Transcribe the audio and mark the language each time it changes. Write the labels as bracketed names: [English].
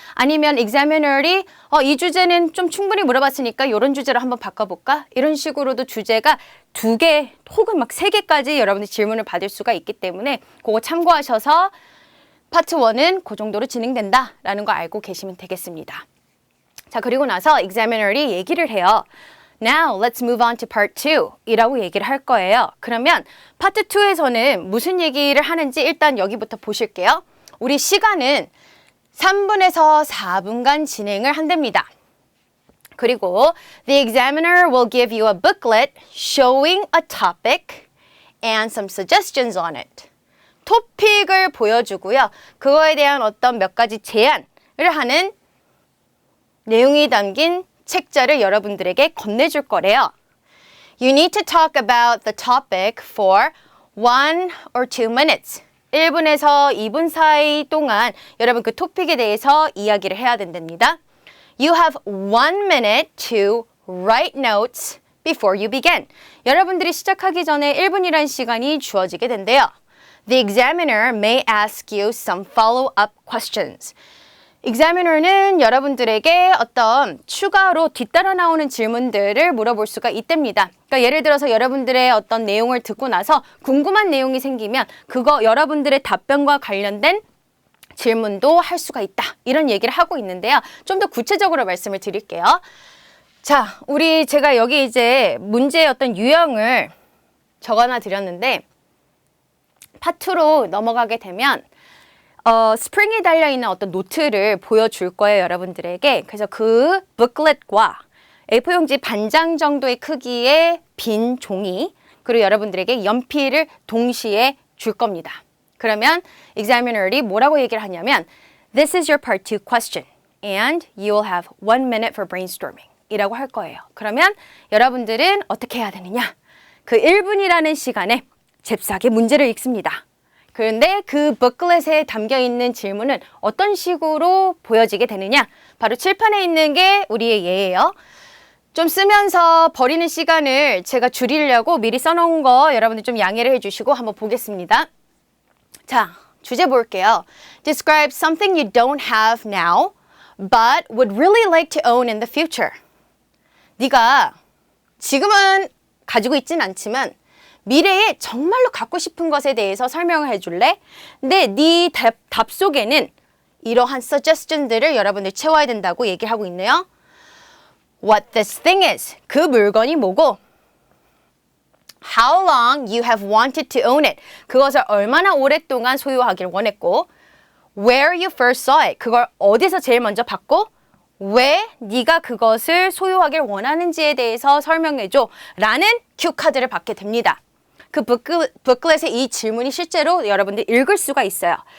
[Korean] 아니면 examiner이 이 주제는 좀 충분히 물어봤으니까 이런 주제로 한번 바꿔볼까? 이런 식으로도 주제가 2개 혹은 막 3개까지 여러분들이 질문을 받을 수가 있기 때문에 그거 참고하셔서 파트 1은 그 정도로 진행된다라는 거 알고 계시면 되겠습니다. 자, 그리고 나서 examiner이 얘기를 해요. [English] Now, let's move on to part 2 [Korean] 이라고 얘기를 할 거예요. 그러면 파트 2에서는 무슨 얘기를 하는지 일단 여기부터 보실게요. 우리 시간은 3분에서 4분간 진행을 한답니다. [English] 그리고 the examiner will give you a booklet showing a topic and some suggestions on it. [Korean] 토픽을 보여주고요. 그거에 대한 어떤 몇 가지 제안을 하는 내용이 담긴 책자를 여러분들에게 건네줄 거래요. [English] You need to talk about the topic for 1 or 2 minutes. [Korean] 1분에서 2분 사이 동안 여러분 그 토픽에 대해서 이야기를 해야 된답니다. [English] You have 1 minute to write notes before you begin. [Korean] 여러분들이 시작하기 전에 1분이라는 시간이 주어지게 된대요. [English] The examiner may ask you some follow-up questions. [Korean] examiner는 여러분들에게 어떤 추가로 뒤따라 나오는 질문들을 물어볼 수가 있답니다. 그러니까 예를 들어서 여러분들의 어떤 내용을 듣고 나서 궁금한 내용이 생기면 그거 여러분들의 답변과 관련된 질문도 할 수가 있다. 이런 얘기를 하고 있는데요. 좀 더 구체적으로 말씀을 드릴게요. 자, 제가 여기 이제 문제의 어떤 유형을 적어놔 드렸는데 파트로 넘어가게 되면 스프링이 달려있는 어떤 노트를 보여줄 거예요, 여러분들에게. 그래서 그 북let과 A4용지 반장 정도의 크기의 빈 종이, 그리고 여러분들에게 연필을 동시에 줄 겁니다. 그러면 examiner이 뭐라고 얘기를 하냐면 [English] This is your part 2 question and you will have 1 minute for brainstorming [Korean] 이라고 할 거예요. 그러면 여러분들은 어떻게 해야 되느냐? 그 1분이라는 시간에 잽싸게 문제를 읽습니다. 그런데 그 북let에 담겨있는 질문은 어떤 식으로 보여지게 되느냐? 바로 칠판에 있는 게 우리의 예예요. 좀 쓰면서 버리는 시간을 제가 줄이려고 미리 써놓은 거 여러분들 좀 양해를 해주시고 한번 보겠습니다. 자, 주제 볼게요. [English] Describe something you don't have now, but would really like to own in the future. [Korean] 네가 지금은 가지고 있진 않지만 미래에 정말로 갖고 싶은 것에 대해서 설명을 해줄래? 근데 네 답 속에는 이러한 suggestion들을 여러분들 채워야 된다고 얘기를 하고 있네요. [English] What this thing is. [Korean] 그 물건이 뭐고 [English] How long you have wanted to own it. [Korean] 그것을 얼마나 오랫동안 소유하길 원했고 [English] Where you first saw it. [Korean] 그걸 어디서 제일 먼저 봤고 왜 네가 그것을 소유하길 원하는지에 대해서 설명해줘 라는 큐 카드를 받게 됩니다. 그 북클릿에 이 질문이 실제로 여러분들 읽을 수가 있어요.